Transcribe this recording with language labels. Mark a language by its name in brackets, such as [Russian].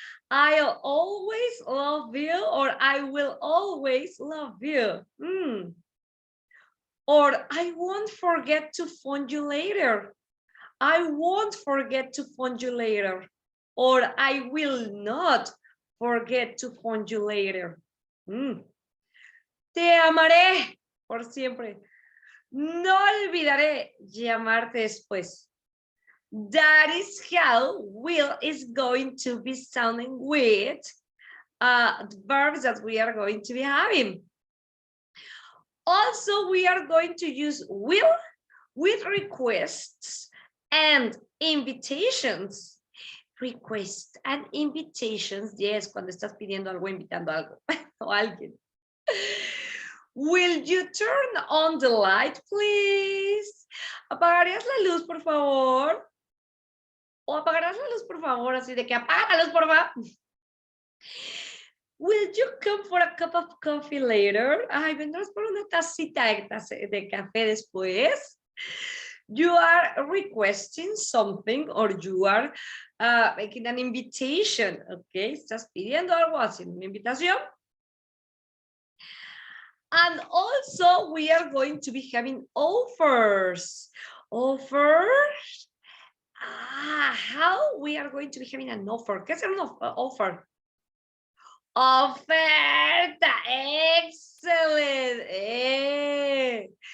[English] I'll always love you, or I will always love you. Or I won't forget to phone you later. I won't forget to phone you later. Or I will not forget to phone you later. [Spanish] Te amaré por siempre. No olvidaré llamarte después. [English] That is how will is going to be sounding with the verbs that we are going to be having. Also, we are going to use will with requests and invitations. Requests and invitations, yes, [Spanish] cuando estás pidiendo algo, invitando algo o alguien. [English] Will you turn on the light, please? [Spanish] ¿Apagarías la luz, por favor? O apagarás la luz, por favor, así de que apaga la luz, por favor. [English] Will you come for a cup of coffee later? [Spanish] Ay, vendrás por una tacita de café después. [English] You are requesting something, or you are making an invitation, okay? [Spanish] Estás pidiendo algo, haciendo una invitación. [English] And also we are going to be having offers. Offers? How we are going to be having an offer? [Spanish] ¿Qué es un offer? Oferta, excellent.